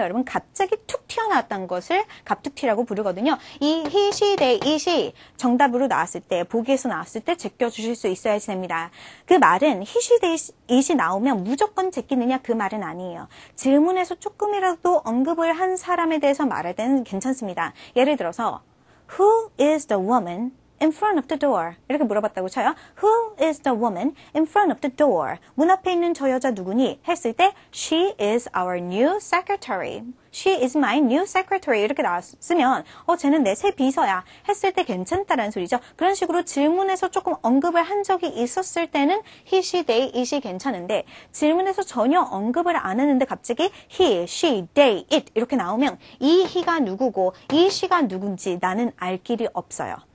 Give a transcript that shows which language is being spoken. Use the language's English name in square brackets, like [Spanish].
[Korean] 여러분 갑자기 툭 튀어나왔다는 것을 갑툭튀라고 부르거든요. 이 [English] he, she, they, it [Korean] 이 정답으로 나왔을 때 보기에서 나왔을 때 제껴주실 수 있어야 됩니다. 그 말은 [English] he, she, they, it [Korean] 이 나오면 무조건 제끼느냐 그 말은 아니에요. 질문에서 조금이라도 언급을 한 사람에 대해서 말할 때는 괜찮습니다. [English] 예를 들어서 Who is the woman in front of the door? [Korean] 이렇게 물어봤다고 쳐요. [English] Who is the woman in front of the door? [Korean] 문 앞에 있는 저 여자 누구니? 했을 때 [English] She is our new secretary. She is my new secretary. [Korean] 이렇게 나왔으면 쟤는 내 새 비서야. 했을 때 괜찮다라는 소리죠. 그런 식으로 질문에서 조금 언급을 한 적이 있었을 때는 [English] he, she, they, it [Korean] 이 괜찮은데 질문에서 전혀 언급을 안 했는데 갑자기 he, she, they, it 이렇게 나오면 이 he가 누구고 이 she가 누군지 나는 알 길이 없어요.